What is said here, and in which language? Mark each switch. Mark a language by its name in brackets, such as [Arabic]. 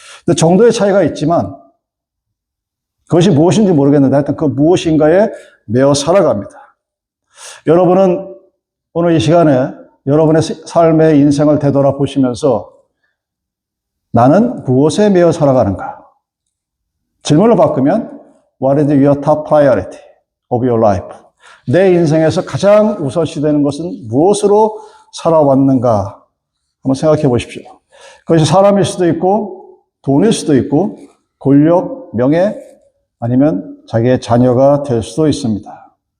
[Korean] 근데 정도의 차이가 있지만 그것이 무엇인지 모르겠는데 하여튼 그 무엇인가에 매여 살아갑니다. 여러분은 오늘 이 시간에 여러분의 삶의 인생을 되돌아보시면서 나는 무엇에 매여 살아가는가? 질문을 바꾸면 [English] What is your top priority of your life? [Korean] 내 인생에서 가장 우선시되는 것은 무엇으로 살아왔는가? 한번 생각해 보십시오. 그것이 사람일 수도 있고 돈일 수도 있고 권력, 명예 아니면 자기의 자녀가 될 수도 있습니다.